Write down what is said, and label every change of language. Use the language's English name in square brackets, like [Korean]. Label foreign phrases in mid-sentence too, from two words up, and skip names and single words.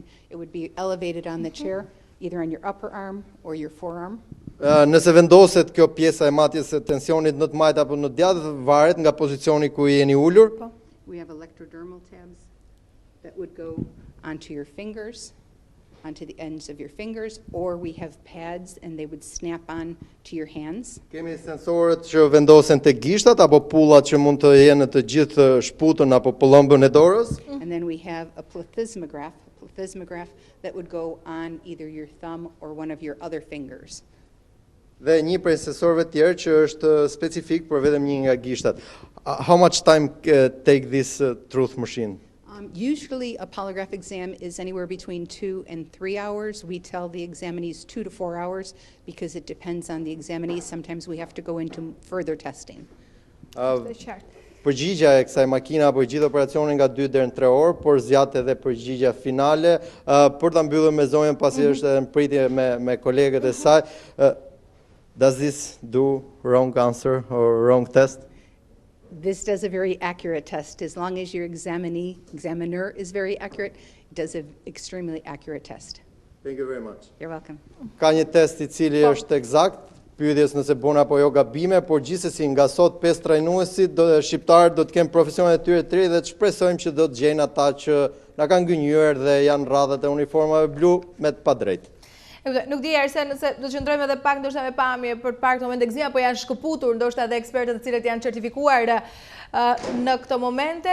[English] It would be elevated on the chair, either on your upper arm or your forearm. [Albanian] nëse vendoset kjo pjesa e matjes së tensionit në të majt apo në djathtë, varet nga pozicioni ku jeni ulur. [English] We have electrodermal tabs that would go onto your fingers, onto the ends of your fingers, or we have pads and they would snap on to your hands. [Albanian] Kemi sensorët që vendosen te gishtat apo pullat që mund të jenë në të gjithë shputën apo pëllëmbën e dorës. [English] And then we have a plethysmograph that would go on either your thumb or one of your other fingers. [Albanian] Dhe një prej sensorëve tjerë që është specifik për vetëm një nga gishtat. [English] How much time take this truth machine? Usually a polygraph exam is anywhere between 2 and 3 hours. We tell the examinees 2 to 4 hours because it depends on the examinee. Sometimes we have to go into further testing. [Albanian] Përgjigja e kësaj makina apo i gjithë operacionin nga 2 deri në 3 orë, por zgjat edhe përgjigja finale. Për ta mbyllur me zonjën, pasi është edhe në pritje me kolegët e saj. [English] Does this do wrong answer or wrong test? This does a very accurate test. As long as your examiner is very accurate, it does an extremely accurate test. Thank you very much. You're welcome. [Albanian] Ka një test I cili është eksakt, pyetjes nëse bën apo jo gabime, por gjithsesi nga sot 5 trajnuesit shqiptarët do të kenë profesionet e tyre të ri dhe të shpresojmë që do të gjejnë ata që na kanë gënjur dhe janë radhat e uniformave blu me të padrejtë. Nuk di Arsen nëse do të qëndrojmë edhe pak ndoshta me pamje për pak moment gëzim apo janë shkëputur ndoshta edhe ekspertët të cilët janë certifikuar në këto momente.